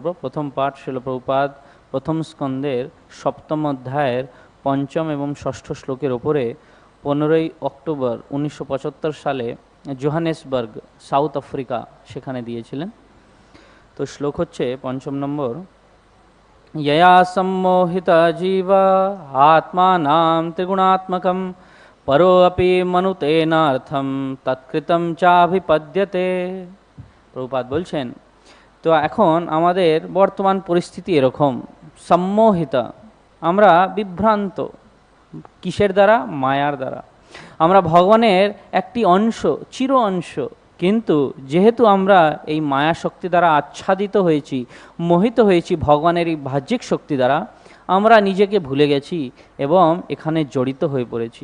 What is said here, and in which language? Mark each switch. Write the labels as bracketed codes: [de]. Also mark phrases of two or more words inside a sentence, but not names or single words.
[bn] প্রথম পাঠ শিল প্রভুপাদ প্রথম স্কন্ধের 7ম অধ্যায়ের 5ম এবং 6ষ্ঠ শ্লোকের ওপরে 15ই অক্টোবর 1975 সালে জোহানেসবার্গ, সাউথ আফ্রিকা, সেখানে দিয়েছিলেন। তো শ্লোক হচ্ছে 5ম নম্বর, [sa] यया सम्मोहिता जीवा आत्मानां त्रिगुणात्मकं परोऽपि मनुतेनार्थं तत्कृतं चाभिपद्यते। [bn] প্রভুপাদ বলছেন, তো এখন আমাদের বর্তমান পরিস্থিতি এরকম, সম্মোহিতা, আমরা বিভ্রান্ত, কিসের দ্বারা? মায়ার দ্বারা। আমরা ভগবানের একটি অংশ, চির অংশ, কিন্তু যেহেতু আমরা এই মায়া শক্তি দ্বারা আচ্ছাদিত হয়েছি, মোহিত হয়েছি ভগবানের এই বাহ্যিক শক্তি দ্বারা, আমরা নিজেকে ভুলে গেছি এবং এখানে জড়িত হয়ে পড়েছি।